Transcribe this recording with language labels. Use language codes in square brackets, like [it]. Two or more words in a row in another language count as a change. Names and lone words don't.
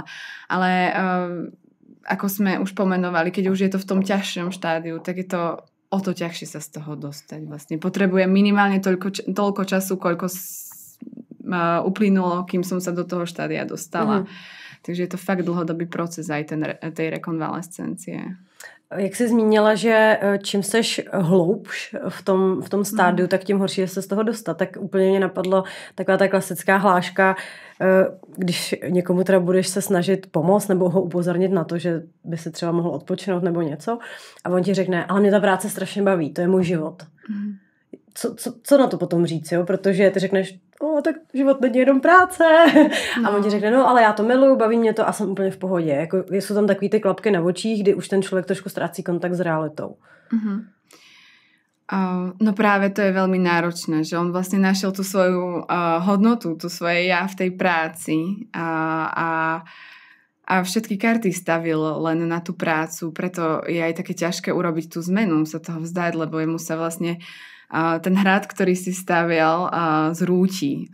[sk] Ale ako sme už pomenovali, keď už je to v tom ťažšom štádiu, tak je to o to ťažšie sa z toho dostať. Vlastne potrebujem minimálne toľko času, koľko uplynulo, kým som sa do toho štádia dostala. Takže je to fakt dlhodobý proces aj tej rekonvalescencie. [cs] Jak jsi zmínila, že čím seš hloubš v tom stádiu, tak tím horší je se z toho dostat. Tak úplně mě napadlo taková ta klasická hláška, když někomu teda budeš se snažit pomoct nebo ho upozornit na to, že by si třeba mohl odpočinout nebo něco a on ti řekne, ale mě ta práce strašně baví, to je můj život. Co na to potom říct, jo? Protože ty řekneš, tak život není jenom práce. A on ti řekne, ale já to miluju, baví mě to a jsem úplně v pohodě. Jako, jsou tam takový ty klapky na očích, kdy už ten člověk trošku ztrácí kontakt s realitou. [sk] No práve to je veľmi náročné, že on vlastne našiel tú svoju hodnotu, tú svoje ja v tej práci a všetky karty stavil len na tú prácu, preto je aj také ťažké urobiť tú zmenu, sa toho vzdať, lebo jemu sa vlastne ten hrad, ktorý si stavial, zrúti.